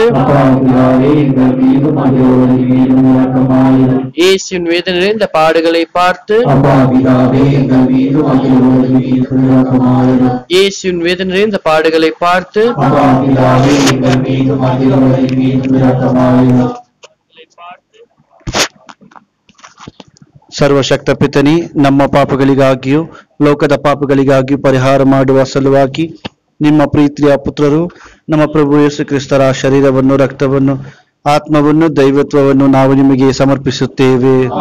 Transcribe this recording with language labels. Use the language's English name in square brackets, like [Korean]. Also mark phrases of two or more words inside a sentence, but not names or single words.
[Tamil] அப்பா பிதாவே எங்கள் மீதும் அகில உலகின் மீதும் இரக்கமாயிரும். இயேசுவின் வேதனை நிறைந்த பாடுகளை பார்த்து அப்பா பிதாவே எங்கள் மீதும் அகில உலகின் மீதும் இரக்கமாயிரும். இயேசுவின் வேதனை நிறைந்த பாடுகளை பார்த்து அப்பா பிதாவே எங்கள் மீதும் அகில உலகின் மீதும் இரக்கமாயிரும். [Kannada] ಸರ್ವಶಕ್ತ ಪಿತನಿ, ನಮ್ಮ ಪಾಪಗಳಿಗಾಗಿಯೂ ಲೋಕದ ಪಾಪಗಳಿಗಾಗಿಯೂ ಪರಿಹಾರ ಮಾಡುವ ಸಲುವಾಗಿ ನಿಮ್ಮ ಪ್ರೀತಿಯ ಪುತ್ರರು ನಮ್ಮ ಪ್ರಭು ಯೇಸು ಕ್ರಿಸ್ತರ ಶರೀರವನ್ನು, ರಕ್ತವನ್ನು, ಆತ್ಮವನ್ನು, ದೈವತ್ವವನ್ನು ನಾವು ನಿಮಗೆ ಸಮರ್ಪಿಸುತ್ತೇವೆ.